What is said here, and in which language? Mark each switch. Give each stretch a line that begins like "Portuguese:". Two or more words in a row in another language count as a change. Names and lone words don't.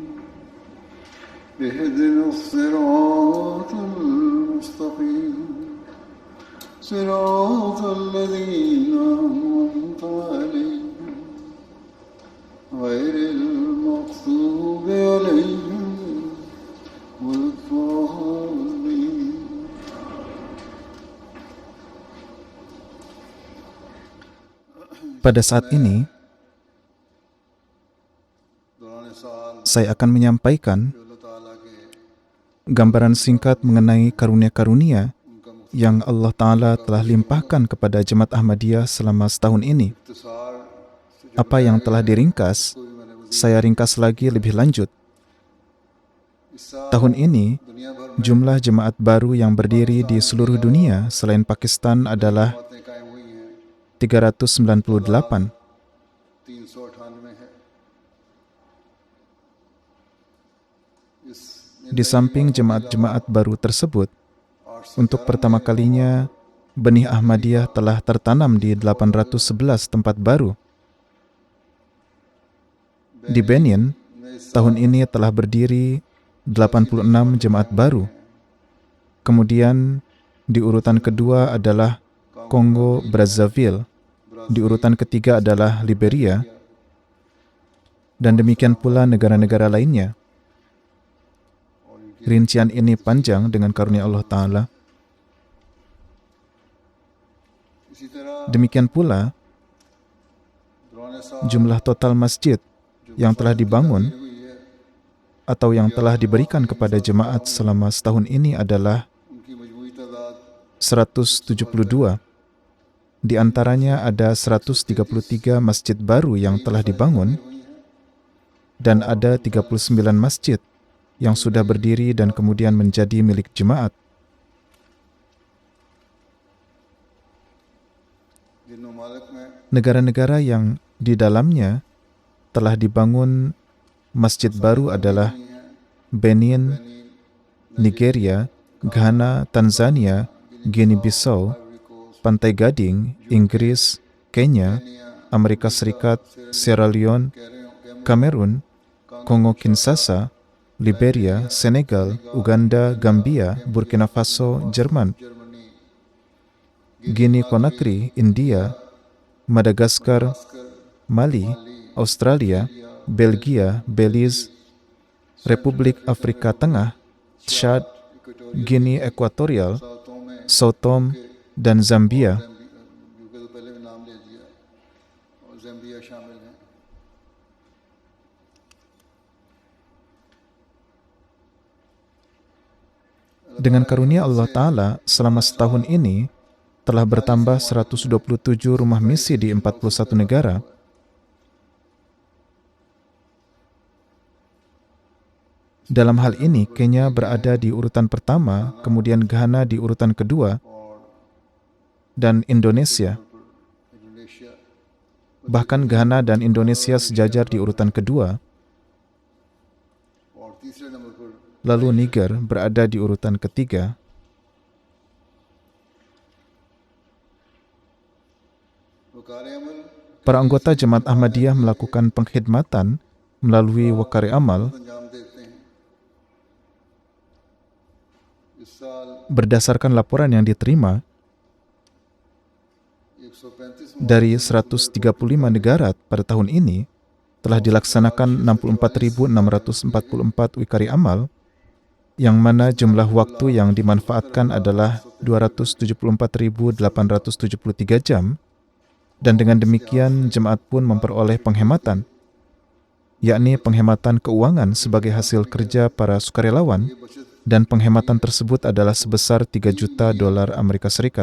Arabic: اهدنا الصراط المستقيم. صراط الذين أنعمت عليهم غير المغضوب عليهم ولا الضالين.
Indonesian: Pada saat ini,
Urdu: دوران سال
Indonesian: saya akan menyampaikan
Urdu: اللہ تعالیٰ کے
Indonesian: gambaran singkat mengenai karunia-karunia
Urdu: ان کا
Indonesian: yang Allah Ta'ala telah limpahkan kepada Jemaat Ahmadiyah selama setahun ini.
Urdu: مختصر سے جو
Indonesian: Apa yang telah diringkas,
Urdu: بھی میں نے وظیفہ
Indonesian: saya ringkas lagi lebih lanjut.
Urdu: اس سال
Indonesian: Tahun ini,
Urdu: دنیا بھر میں
Indonesian: jumlah jemaat baru yang berdiri di seluruh dunia selain Pakistan adalah
Urdu: جماعتیں قائم ہوئی ہیں. 398. 398 ہے۔ اس
Indonesian: Di samping jemaat-jemaat baru tersebut, 811 untuk pertama kalinya benih Ahmadiyah telah tertanam di 811 tempat baru. Di Benin,
Urdu: میں اس
Indonesian: tahun ini telah berdiri 86 jemaat baru. Kemudian di urutan kedua adalah Kongo Brazzaville, di urutan ketiga adalah Liberia, dan demikian pula negara-negara lainnya. Rincian ini panjang dengan karunia Allah Ta'ala.
Urdu: اسی طرح
Indonesian: Demikian pula
Urdu: دوران سال
Indonesian: jumlah total masjid yang telah dibangun
Urdu: ہوئی ہے
Indonesian: atau yang telah diberikan kepada jemaat selama setahun ini adalah
Urdu: ان کی مجموعی تعداد 172.
Indonesian: Di antaranya ada 133 masjid baru yang telah dibangun
Urdu: ہوئی ہیں.
Indonesian: dan ada 39 masjid yang sudah berdiri dan kemudian menjadi milik jemaat.
Urdu: جن ممالک میں
Indonesian: Negara-negara yang di dalamnya telah dibangun masjid baru adalah
Urdu: ہوئی ہیں
Indonesian: Benin, Nigeria, Ghana, Tanzania, Guinea-Bissau, Pantai Gading, Inggris, Kenya, Amerika Serikat, Sierra Leone, Kamerun, Kongo Kinshasa, Liberia, Senegal, Uganda, Gambia, Burkina Faso, Jerman, जर्मनी, Guinea Conakry, India, Madagaskar, Mali, Australia, Belgia, Belize, Republik Afrika Tengah, Chad, Guinea Ekuatorial,
Urdu: ساتوں میں
Indonesian: Sao Tome, dan Zambia.
Urdu: یوکے تو پہلے بھی نام لے دیا اور زیمبیا شامل ہیں.
Indonesian: Dengan karunia Allah Ta'ala, selama setahun ini telah bertambah 127 rumah misi di 41 negara. Dalam hal ini, Kenya berada di urutan pertama, kemudian Ghana di urutan kedua, dan Indonesia. इंडोनेशिया Bahkan Ghana dan Indonesia sejajar di urutan kedua,
Urdu: اور تیسرے نمبر پر
Indonesian: lalu Niger berada di urutan ketiga.
Urdu: وقار عمل
Indonesian: Para anggota Jemaat Ahmadiyah melakukan pengkhidmatan melalui Wakari Amal
Urdu: انجام دیتے ہیں. اس سال
Indonesian: Berdasarkan laporan yang diterima 135 dari 135 negara pada tahun ini, telah dilaksanakan 64.644 wikari amal, yang mana jumlah waktu yang dimanfaatkan adalah 274.873 jam, dan dengan demikian jemaat pun memperoleh penghematan, yakni penghematan keuangan sebagai hasil kerja para sukarelawan, dan penghematan tersebut adalah sebesar 3 juta dolar Amerika Serikat.